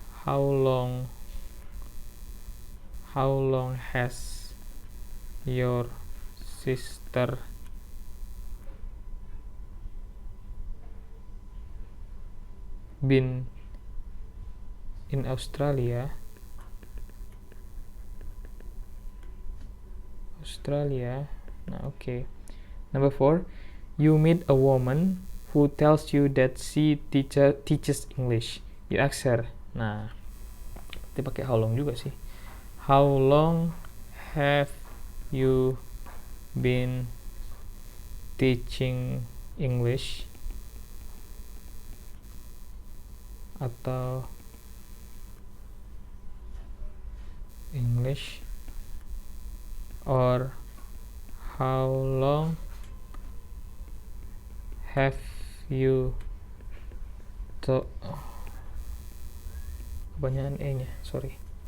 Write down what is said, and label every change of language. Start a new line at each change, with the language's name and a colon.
English: How long has your sister been in Australia? Nah, okay. Number 4, you meet a woman who tells you that she teaches English. You ask her.
Indonesian: Nah, kita pakai
English: how long
Indonesian: juga sih.
English: How long have you been teaching English? Atau English, or how long have you
Indonesian: kebanyakan E nya,
English: sorry.